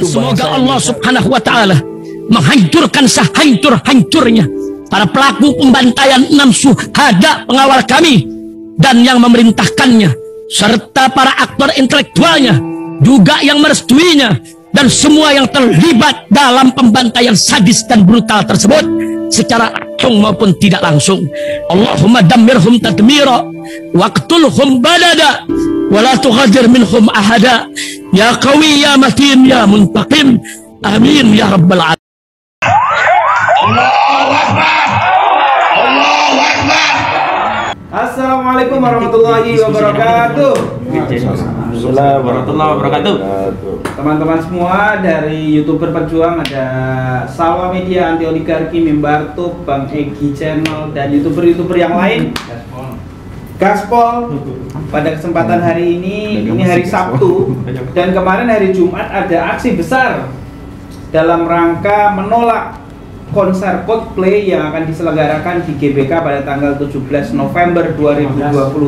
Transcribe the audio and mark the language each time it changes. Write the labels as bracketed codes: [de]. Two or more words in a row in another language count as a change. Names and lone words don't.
[id] semoga [ar] الله سبحانه وتعالى [id] menghancurkan sehancur-hancurnya para pelaku pembantaian 6 syuhada pengawal kami dan yang memerintahkannya, serta para aktor intelektualnya juga yang merestuinya, dan semua yang terlibat dalam pembantaian sadis dan brutal tersebut secara langsung maupun tidak langsung. [ar] اللهم دمرهم تدميرا واقتلهم بددا ولا تغادر منهم أحدا يا قوي يا متين يا منتقم آمين يا رب العالمين. السلام عليكم ورحمة الله وبركاته. السلام عليكم ورحمة الله وبركاته. [id] Teman-teman semua dari YouTuber Pejuang, ada Salwa Media, Anti Oligarki, Mimbar Tube, Bang Egi Channel, dan YouTuber-YouTuber yang lain. Gaspol. Pada kesempatan hari ini hari Sabtu, dan kemarin hari Jumat ada aksi besar dalam rangka menolak konser Coldplay yang akan diselenggarakan di GBK pada tanggal 17 November 2020.